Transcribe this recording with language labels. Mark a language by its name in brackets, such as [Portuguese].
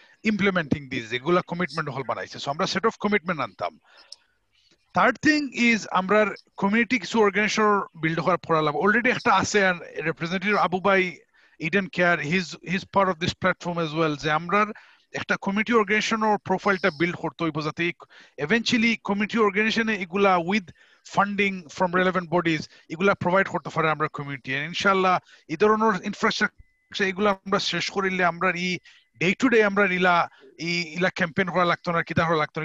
[English] implementing this [Bangla] এগুলা commitment হল বানাইছে সো আমরা [English] set of commitment [Bangla] আনতাম [English] third thing is [Bangla] আমরা কমিউনিটি কিছু অর্গানাইজেশন বিল্ড করার পড়া লাগবে অলরেডি একটা আছে রিপ্রেজেন্টেটিভ আবু ভাই [English] Eden Care, he's part of this platform as well. [Bangla] যে আমরা একটা কমিউনিটি অর্গানাইজেশনের প্রোফাইলটা বিল্ড করতে হইব যাতে eventually কমিউনিটি অর্গানাইজেশনে এগুলা [English] with funding from relevant bodies [Bangla] এগুলা প্রোভাইড করতে পারে আমরা কমিউনিটি। ইনশাআল্লাহ এই ধরনের ইনফ্রাস্ট্রাকচার এগুলা আমরা শেষ করিলে আমরা এই ডে টু ডে আমরা ইলা ক্যাম্পেইন করা লাগতো না, কিতা করা লাগতো না।